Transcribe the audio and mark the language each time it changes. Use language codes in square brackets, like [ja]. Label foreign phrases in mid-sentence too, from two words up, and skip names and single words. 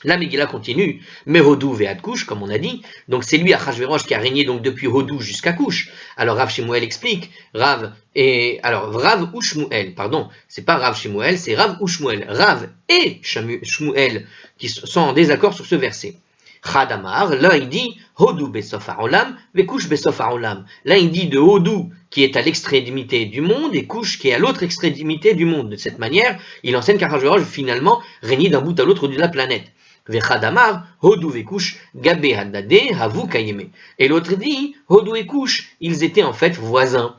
[fr] La Megillah continue, mais [he] הודו ועד כוש, [fr] comme on a dit, donc c'est lui, Achashverosh, qui a régné donc depuis Hodou jusqu'à Kush. Alors Rav Shemuel explique, Rav ou Shmuel, pardon, c'est pas Rav Shemuel, c'est Rav ou Shmuel. Rav et Shmuel qui sont en désaccord sur ce verset. [he] Chadamar, [fr] l'un il dit [he] הודו בסוף העולם וכוש בסוף העולם. [fr] L'un il dit de Hodou qui est à l'extrémité du monde et Kush qui est à l'autre extrémité du monde. De cette manière, il enseigne qu'Achashverosh finalement régnait d'un bout à l'autre de la planète. [arc] וחד אמר הודו וכוש גבי הדדי הוו קיימי. [fr] Et l'autre dit, Hodou et Kush, ils étaient en fait voisins.